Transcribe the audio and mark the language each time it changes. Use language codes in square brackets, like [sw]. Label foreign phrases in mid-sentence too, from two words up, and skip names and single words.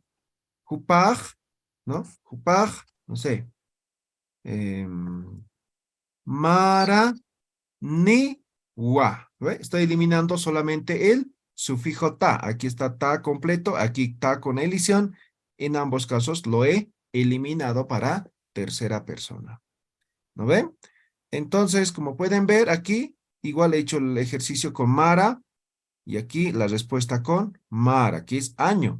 [es] Jupaj, ¿no? Jupaj, no sé. [ay] Mara, ni, wa. [es] ¿Ve? Estoy eliminando solamente el sufijo ta. Aquí está ta completo, aquí ta con elisión. En ambos casos lo he eliminado para tercera persona. ¿No ven? Entonces, como pueden ver aquí, igual he hecho el ejercicio con Mara y aquí la respuesta con Mara, que es año.